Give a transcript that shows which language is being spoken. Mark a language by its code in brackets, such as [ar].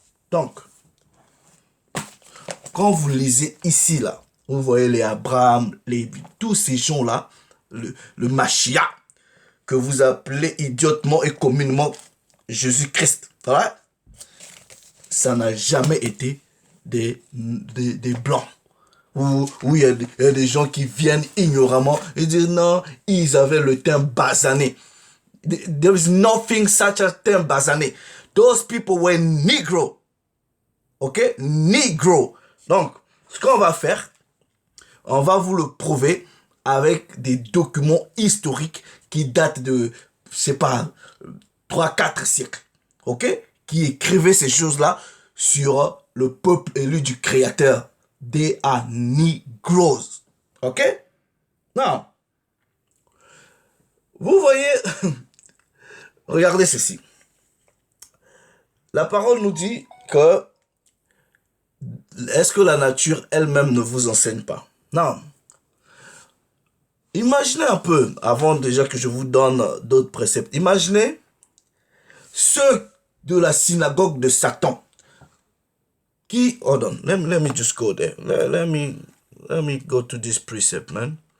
[fr] Donc, quand vous lisez ici, là, vous voyez les Abraham, tous ces gens-là, le Mashiach, que vous appelez idiotement et communément Jésus-Christ. Ouais? Ça n'a jamais été des blancs. Où il y a des gens qui viennent ignoramment et disent non, ils avaient le teint basané. [en] There is nothing such as [fr] teint basané. [en] Those people were Negro. Ok? Negro. [fr] Donc, ce qu'on va faire, on va vous le prouver avec des documents historiques qui datent de, je sais pas, 3-4 siècles. Ok? Qui écrivaient ces choses-là sur le peuple élu du Créateur. [en] They are Negroes. Ok? Non. [fr] Vous voyez, regardez ceci. La parole nous dit que est-ce que la nature elle-même ne vous enseigne pas? Non. Imaginez un peu, avant déjà que je vous donne d'autres préceptes, imaginez ceux de la synagogue de Satan qui, [en] hold on, let me just go there. Let me go to this precept, man.